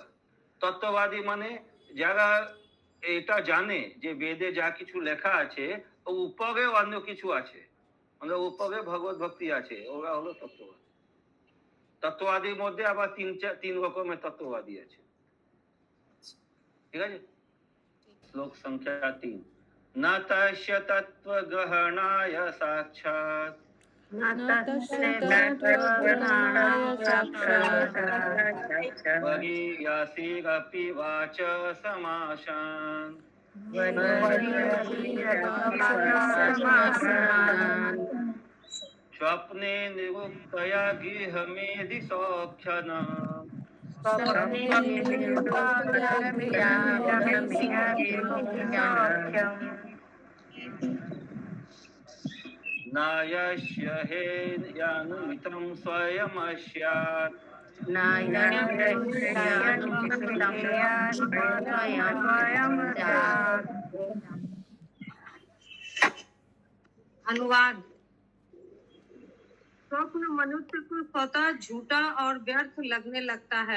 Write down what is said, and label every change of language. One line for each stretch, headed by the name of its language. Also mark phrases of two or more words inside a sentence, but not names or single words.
Bangla: তত্ত্ববাদী মানে যারা এটা জানে যে বেদে যা কিছু লেখা আছে ও উপরেও অন্য কিছু আছে, মানে উপরে ভগবত ভক্তি আছে, ওরা হলো তত্ত্ববাদী। তত্ত্ববাদীর মধ্যে আবার তিন রকমের তত্ত্ববাদী আছে। ঠিক আছে? শ্লোক সংখ্যা 3।
Sanskrit: न तस्य तत्त्वग्रहणाय साक्षात् वरीयासीरपि वाच समाशान् स्वप्ने निरुक्तया गृहमेधि सौख्यनम् नायस्य हेयानुमितं स्वयमस्यात्
Hindi: अनुवाद। स्वप्न मनुष्य को स्वतः झूठा और व्यर्थ लगने लगता है।